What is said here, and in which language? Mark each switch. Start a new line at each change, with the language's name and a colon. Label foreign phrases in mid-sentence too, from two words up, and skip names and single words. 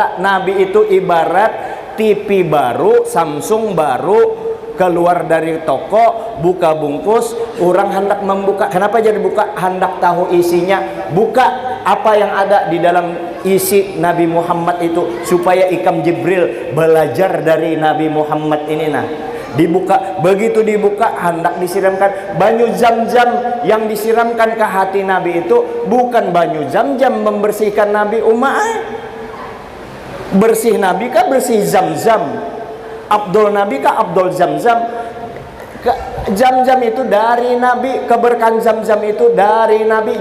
Indonesian: Nabi itu ibarat TV baru, Samsung baru, keluar dari toko, buka bungkus, orang hendak membuka. Kenapa jadi buka? Hendak tahu isinya. Buka apa yang ada di dalam isi Nabi Muhammad itu, supaya ikam Jibril belajar dari Nabi Muhammad ini. Nah, dibuka. Begitu dibuka, hendak disiramkan banyu Zam-Zam. Yang disiramkan ke hati Nabi itu bukan banyu Zam-Zam membersihkan Nabi bersih Nabi kah bersih Zam-Zam? Abdul Nabi kah Abdul Zam-Zam? Zam-Zam itu dari Nabi, keberkahan Zam-Zam itu dari Nabi.